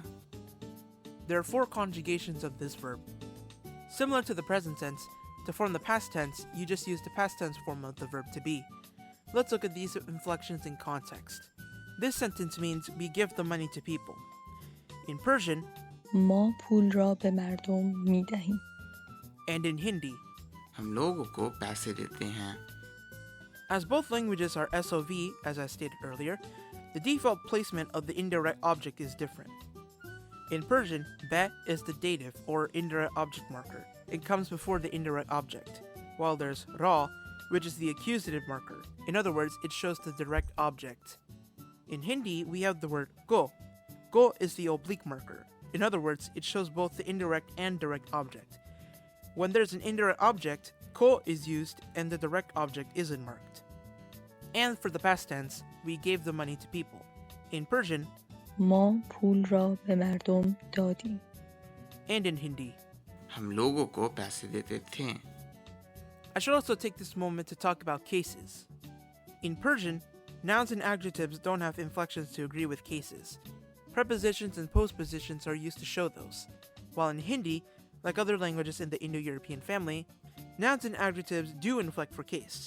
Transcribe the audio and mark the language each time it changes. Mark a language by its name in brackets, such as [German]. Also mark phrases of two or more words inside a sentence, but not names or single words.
[English] There are four conjugations of this verb. Similar to the present tense, to form the past tense, you just use the past tense form of the verb to be. Let's look at these inflections in context. This sentence means we give the money to people. In Persian, [Persian] ما پول را به مردم می دهیم. [English] and in Hindi. [Hindi] हम लोगों को पैसे देते हैं. [English] As both languages are SOV, as I stated earlier, the default placement of the indirect object is different. In Persian, be is the dative or indirect object marker. It comes before the indirect object, while there's ra, which is the accusative marker. In other words, it shows the direct object. In Hindi, we have the word go. Go is the oblique marker. In other words, it shows both the indirect and direct object. When there's an indirect object, ko is used and the direct object isn't marked. And for the past tense, we gave the money to people. In Persian, [Persian] ما پول را به مردم دادیم. [English] and in Hindi. [Hindi] हम लोगों को पैसे देते थे. [English] I should also take this moment to talk about cases. In Persian, nouns and adjectives don't have inflections to agree with cases. Prepositions and postpositions are used to show those, while in Hindi, like other languages in the Indo-European family, nouns and adjectives do inflect for case.